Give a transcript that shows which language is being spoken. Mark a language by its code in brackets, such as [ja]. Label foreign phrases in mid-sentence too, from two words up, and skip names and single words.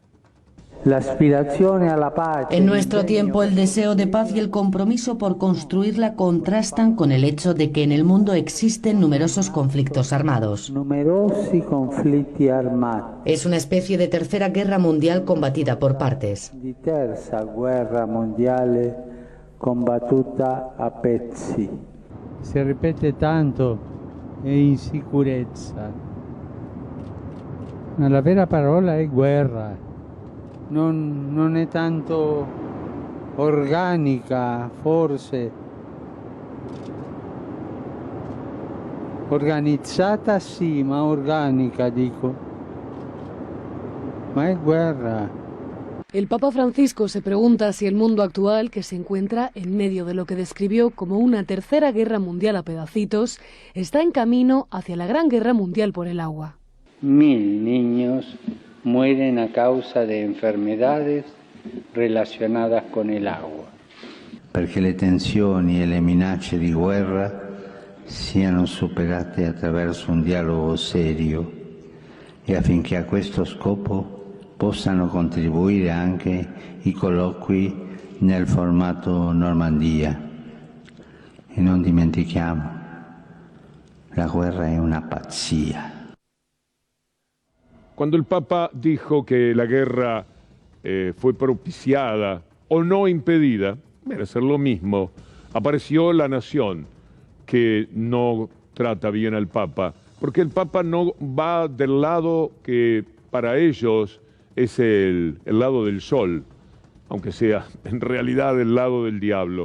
[es] En nuestro tiempo, el deseo de paz y el compromiso por construirla contrastan con el hecho de que en el mundo existen numerosos conflictos armados. Es una especie de tercera guerra mundial combatida por partes. Se repite tanto e insicurezza. [it] Ma la vera parola è guerra. Non è tanto organica, forse. Organizzata sì, ma organica, dico. Ma è guerra. [es] El Papa Francisco se pregunta si el mundo actual, que se encuentra en medio de lo que describió como una tercera guerra mundial a pedacitos, está en camino hacia la gran guerra mundial por el agua. 1000 niños mueren a causa de enfermedades relacionadas con el agua. [it] Perché le tensioni e le minacce di guerra siano superate attraverso un dialogo serio e affinché a questo scopo possano contribuire anche i colloqui nel formato Normandia. E non dimentichiamo, la guerra è una pazzia. [es] Cuando el Papa dijo que la guerra fue propiciada o no impedida, viene a ser lo mismo, apareció la nación que no trata bien al Papa, porque el Papa no va del lado que para ellos es el lado del sol, aunque sea en realidad el lado del diablo.